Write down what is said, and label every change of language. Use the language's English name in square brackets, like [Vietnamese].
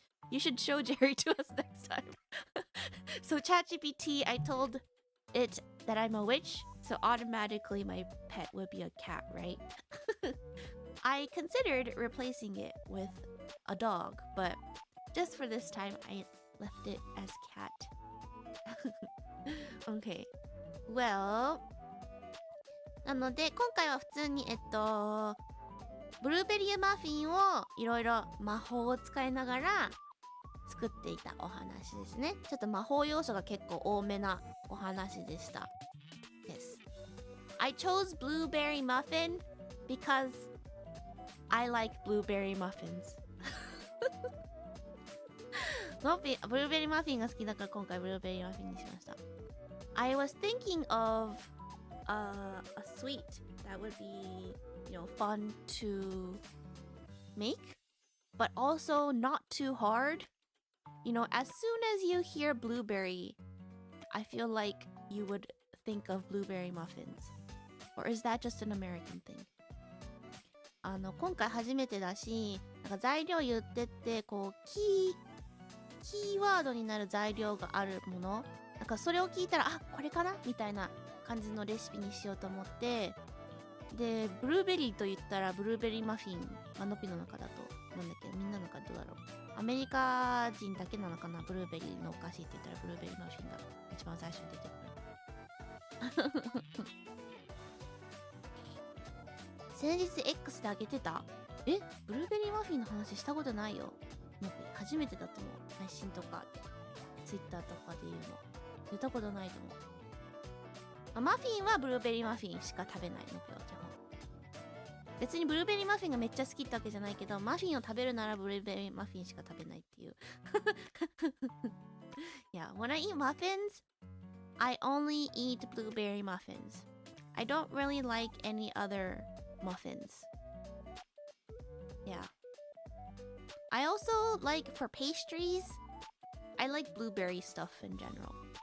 [English] You should show Jerry to us next time. So ChatGPT, I told it that I'm a witch, so automatically my pet would be a cat, right? I considered replacing it with a dog, but just for this time, I left it as cat. Okay. [Japanese] Well, なので今回は普通にブルーベリーマフィンをいろいろ魔法を使いながら作っていたお話ですね。ちょっと魔法要素が結構多めなお話でした。 [English] Yes. I chose blueberry muffin because I like blueberry muffins. [Japanese] ブルーベリーマフィンが好きだから今回ブルーベリーマフィンにしました。 [English] I was thinking of a sweet that would be, fun to make, but also not too hard. As soon as you hear blueberry, I feel like you would think of blueberry muffins. Or is that just an American thing? [Japanese] 今回初めてだし、なんか材料言ってってこうキーワードになる材料があるもの、なんかそれを聞いたら、あ、これかなみたいな感じのレシピにしようと思って、でブルーベリーと言ったらブルーベリーマフィン、ノピの中だとなんだっけ、みんなの中どうだろう、アメリカ人だけなのかな、ブルーベリーのお菓子って言ったらブルーベリーマフィンが一番最初に出てくる。先日 X であげてた？ブルーベリーマフィンの話したことないよ。初めてだと思う。配信とか Twitter とかで言うの言ったことないと思う。マフィンはブルーベリーマフィンしか食べないのよ、基本。別にブルーベリーマフィンがめっちゃ好きってわけじゃないけど、マフィンを食べるならブルーベリーマフィンしか食べないっていう。 [English] Yeah, when I eat muffins, I only eat blueberry muffins. I don't really like any other muffins. Yeah. I also like, for pastries, I like blueberry stuff in general.